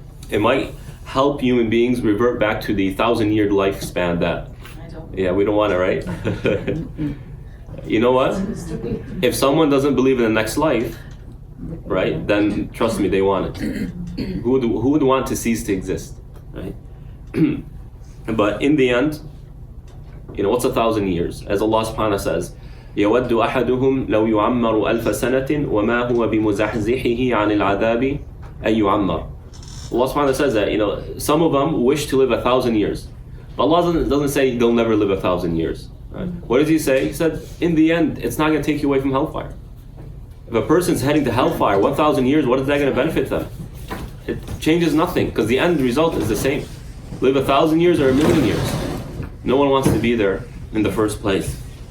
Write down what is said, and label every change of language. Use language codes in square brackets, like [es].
[en] It might help human beings revert back to the 1,000-year lifespan that, we don't want it, right? You know what? If someone doesn't believe in the next life, right, then trust me, they want it. Who would want to cease to exist, right? But in the end, you know, what's 1,000 years? As Allah subhanahu wa ta'ala says, [ar] يَوَدُّ أَحَدُهُمْ لَوْ يُعَمَّرُ أَلْفَ سَنَةٍ وَمَا هُوَ بِمُزَحْزِحِهِ عَنِ الْعَذَابِ أَن يُعَمَّرُ. [en] Allah subhanahu wa ta'ala says that, you know, some of them wish to live 1,000 years. But Allah doesn't say they'll never live 1,000 years. Right? What does He say? He said, in the end, it's not going to take you away from hellfire. If a person's heading to hellfire 1,000 years, what is that going to benefit them? It changes nothing, because the end result is the same. Live 1,000 years or 1,000,000 years. No one wants to be there in the first place.